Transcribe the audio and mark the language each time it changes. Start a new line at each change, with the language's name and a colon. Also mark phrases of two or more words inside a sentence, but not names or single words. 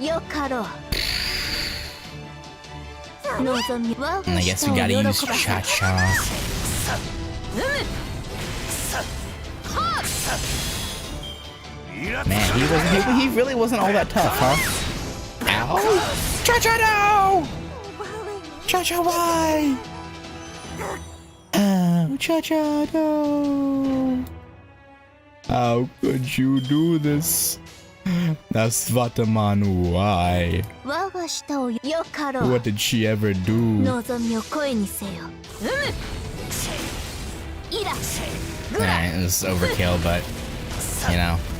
English: And I guess we gotta use Cha-Cha. Man, he really wasn't all that tough, huh? Ow! Cha-Cha, no! Cha-Cha, why? Oh, Cha-Cha, no! How could you do this? That's Vataman, why? What did she ever do? Alright, it was overkill, but, you know.